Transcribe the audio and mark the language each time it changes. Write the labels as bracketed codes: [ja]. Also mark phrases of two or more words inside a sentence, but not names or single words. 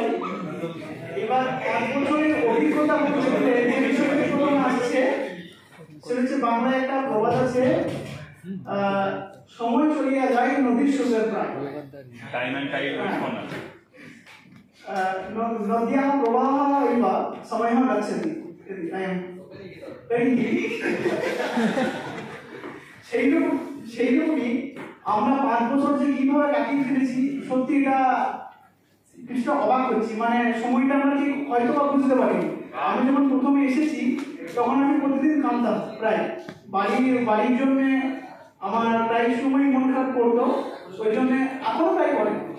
[bn] এবার 5 বছরের অভিজ্ঞতা বলতে গেলে যে বিষয়টি প্রথম আসছে সেটা হচ্ছে বাংলায় একটা প্রবাদ আছে, সময় চলিয়া যায় নদীর স্রোতের প্রায়। [sa] নদ্যাः प्रवाहः इव समयः गच्छति। [bn] সেইরকমই আমরা 5 বছর যে কিভাবে কাটিয়ে ফেলেছি, সত্যি এটা কিছুটা অবাক হচ্ছি। মানে সময়টা আমরা ঠিক হয়তো বা বুঝতে পারিনি। আমি যখন প্রথমে এসেছি তখন আমি প্রতিদিন কাঁদতাম, প্রায় বাড়ির জন্য আমার প্রায় সময় মন খারাপ করতো, ওই জন্য এখনো তাই করে।